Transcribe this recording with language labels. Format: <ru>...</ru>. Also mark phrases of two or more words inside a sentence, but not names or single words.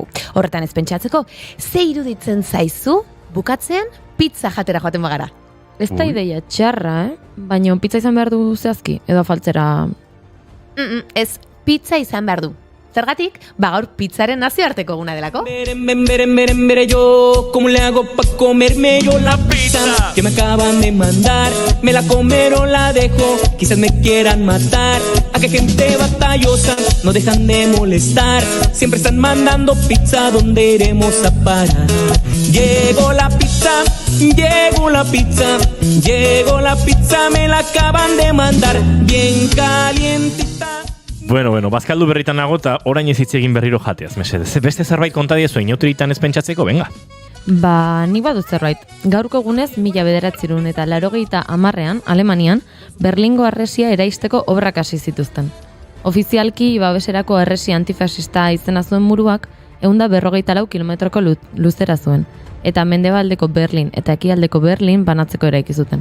<eu>Horretan ez pentsatzeko, ze iruditzen zaizu, bukatzean, pizza jatera joaten bagara. Ez da ideia txarra, Baina pizza izan behar du zehazki, edo faltzera... Ez, pizza izan behar du. Zergatik, gaur pizzaren nazioarteko eguna delako. Beren,</eu> <es>yo, ¿cómo le hago pa' comerme yo la pizza? Que me acaban de mandar, me la comer o la dejo, quizás me quieran matar. A que gente batallosa, no dejan de molestar, siempre están mandando pizza, ¿dónde iremos a parar? Llegó la pizza, me la acaban de mandar, bien calientita.</es> <eu>Bueno, bazkaldu berritan nago eta orain ez hitz egin berriro jateaz, mesedez. Beste zerbait konta diezu inauteritan ez pentsatzeko, venga. Nik badut zerbait. Gaurko egunez, 1980ean, Alemanian, Berlingo harresia eraisteko obrak hasi zituzten. Ofizialki, babeserako harresia antifasista izena zuen muruak, 154 kilometroko luzera zuen, eta mendebaldeko Berlin eta ekialdeko Berlin banatzeko eraiki zuten.</eu>